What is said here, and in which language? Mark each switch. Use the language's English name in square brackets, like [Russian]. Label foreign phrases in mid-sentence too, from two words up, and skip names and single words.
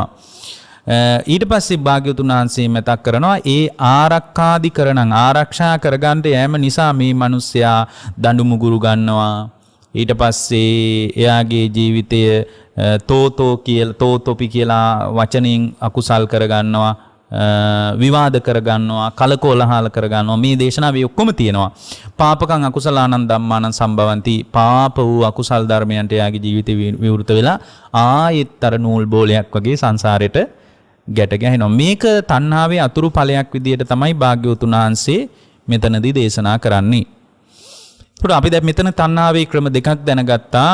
[Sinhala] ඊට පස්සේ භාග්‍යවතුන් වහන්සේ මතක් කරනවා ඒ ආරක්ෂාදිකරණං ආරක්ෂා කරගන්න යෑම නිසා මේ මිනිස්සයා දඬු මුගුරු ගන්නවා. ඊට පස්සේ එයාගේ ජීවිතය තෝතොපි කියලා වචනෙන් අකුසල් කරගන්නවා, විවාද කරගන්නවා, කලකෝලහල කරගන්නවා. මේ දේශනාවේ ඔක්කොම තියෙනවා. [Pali] පාපකං අකුසලානං ධම්මානං සම්භවಂತಿ [Sinhala] පාප වූ අකුසල් ධර්මයන්ට එයාගේ ජීවිතේ විවෘත වෙලා ආයෙත්තර නූල් බෝලයක් වගේ සංසාරෙට ගැට ගැහෙනවා. මේක තණ්හාවේ අතුරු ඵලයක් විදියට තමයි භාග්‍යවතුන් වහන්සේ මෙතනදී දේශනා කරන්නේ. ඒත් අපි දැන් මෙතන තණ්හාවේ ක්‍රම දෙකක් දැනගත්තා.